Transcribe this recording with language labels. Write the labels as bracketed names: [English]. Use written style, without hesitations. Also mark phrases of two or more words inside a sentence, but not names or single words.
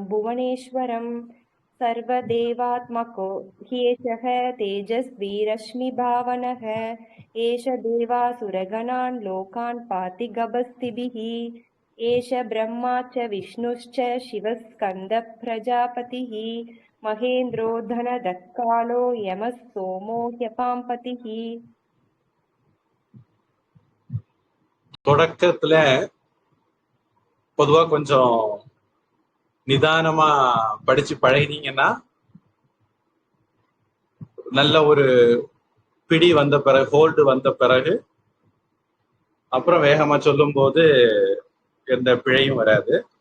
[Sanskrit] भुवनेश्वरम् सर्वदेवात्मको ह्येषः तेजस्वी रश्मिभावनः एष देवासुरगणान् लोकान् पाति गभस्तिभिः एष ब्रह्मा च विष्णुश्च शिवः स्कन्दः प्रजापतिः महेन्द्रो धनदः कालो यमः सोमो ह्यपाम्पतिः। [Tamil] தொடக்கத்துல பொதுவா கொஞ்சம் நிதானமா படிச்சு பழகினீங்கன்னா நல்ல ஒரு பிடி வந்த பிறகு, ஹோல்டு வந்த பிறகு அப்புறம் வேகமா சொல்லும் போது எந்த பிழையும் வராது.